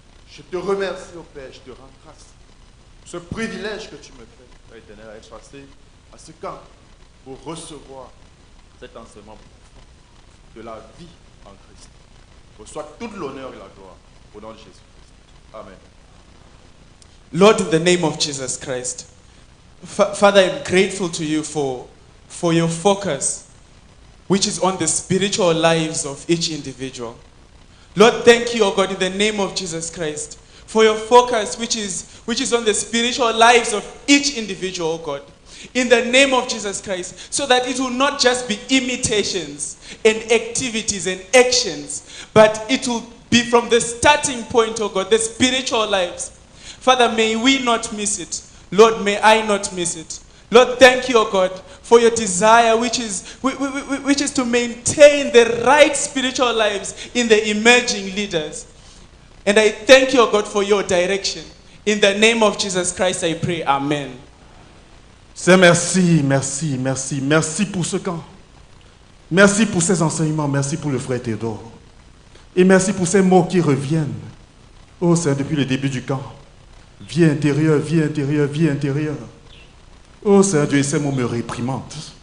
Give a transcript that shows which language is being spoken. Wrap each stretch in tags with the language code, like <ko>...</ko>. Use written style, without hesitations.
<fr>Je te remercie, oh Père, je te rends grâce. Ce privilège que tu me fais, Père éternel, à être passé à ce camp pour recevoir cet enseignement profond de la vie en Christ. Reçois toute l'honneur et la gloire au nom de Jésus-Christ. Amen.</fr> <en>Lord, in the name of Jesus Christ, Father, I'm grateful to you for your focus, which is on the spiritual lives of each individual. Lord, thank you, O God, in the name of Jesus Christ, for your focus, which is on the spiritual lives of each individual, O God. In the name of Jesus Christ, so that it will not just be imitations and activities and actions, but it will be from the starting point, oh God, the spiritual lives. Father, may we not miss it. Lord, may I not miss it. Lord, thank you, oh God, for your desire, which is to maintain the right spiritual lives in the emerging leaders. And I thank you, oh God, for your direction. In the name of Jesus Christ, I pray. Amen.</en> <fr>Seigneur, merci, merci, merci, merci pour ce camp. Merci pour ces enseignements, merci pour le frère Théodore. Et merci pour ces mots qui reviennent. Oh Seigneur, depuis le début du camp. Vie intérieure, vie intérieure, vie intérieure. Oh Seigneur Dieu, ces mots me réprimandent.</fr>